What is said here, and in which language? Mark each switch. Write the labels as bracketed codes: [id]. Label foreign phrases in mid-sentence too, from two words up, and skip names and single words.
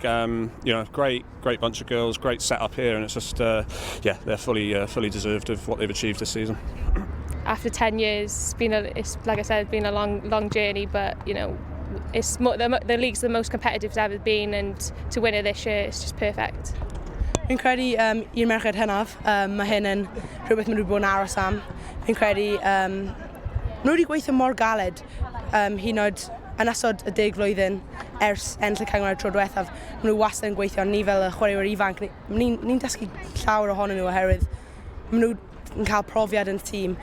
[en] You know, great bunch of girls, great setup here, and it's just yeah, they're fully deserved of what they've achieved this season. After 10 years, it's like I said, been a long journey, but you know, the league's the most competitive it's ever been, and to win it this year, it's just perfect. [cy] Fi'n credu un merched hynaf, mae hyn yn rhywbeth maen nhw wedi bod yn aros am. Fi'n credu maen nhw wedi gweithio mor galed hyd yn oed yn ystod y 10 blwyddyn ers ennill y cyngor tro diwethaf. Maen nhw wastad yn gweithio, ni fel y chwaraewyr ifanc. Ni'n dysgu llawer ohonyn nhw oherwydd maen nhw'n cael profiad yn y tîm.